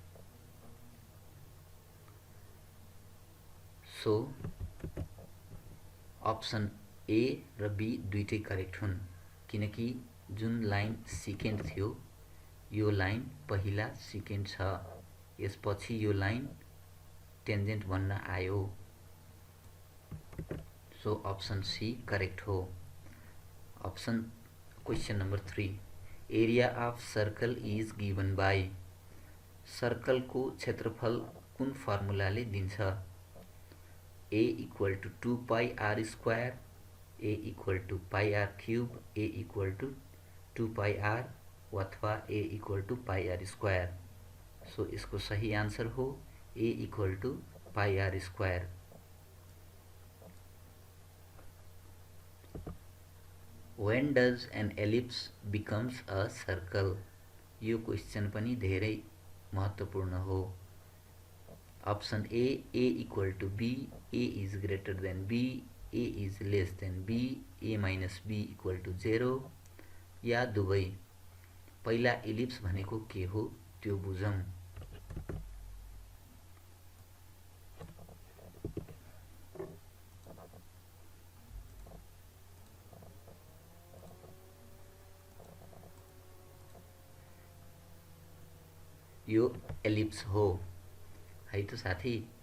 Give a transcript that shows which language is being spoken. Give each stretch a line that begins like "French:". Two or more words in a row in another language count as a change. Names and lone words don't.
English: So option A
Nepali: र बी दुईटै करेक्ट हुन्, किनकि जुन
English: line secant
Nepali: थियो यो लाइन पहिला सिकेन्ट छ, यसपछि यो
English: line tangent
Nepali: बन्न आयो।
English: So option C correct
Nepali: हो।
English: Question number 3, area of circle is given by.
Nepali: सर्कलको क्षेत्रफल कुन फर्मुलाले दिन्छ?
English: a equal to 2 pi r square, a equal to pi r cube, a equal to 2 pi r अथवा a equal to pi r square।
Nepali: सो इसको सही आंसर हो
English: a equal to pi r square. When does an ellipse becomes a circle?
Nepali: यो क्वेश्चन पनि धेरै महत्त्वपूर्ण हो।
English: Option A equal to B, A is greater than B, A is less than B, A minus B equal to 0,
Nepali: या दुवै। पहिला इलिप्स भनेको के हो त्यो बुझौं। यो एलिप्स हो है त साथी।